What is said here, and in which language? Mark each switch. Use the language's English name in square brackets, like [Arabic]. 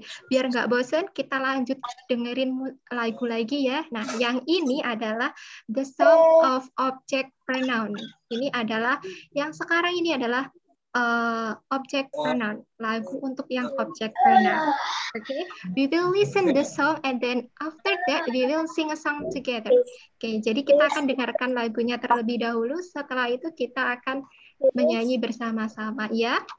[Indonesian] Biar nggak bosan, kita lanjut dengerin lagu lagi ya. Nah, yang ini adalah [English] the sound of object pronoun. [Indonesian] Ini adalah, yang sekarang ini adalah object pronoun. Lagu untuk yang object pronoun. [English] We will listen the song and then after that we will sing a song together. [Indonesian] Jadi kita akan dengarkan lagunya terlebih dahulu. Setelah itu kita akan menyanyi bersama-sama ya.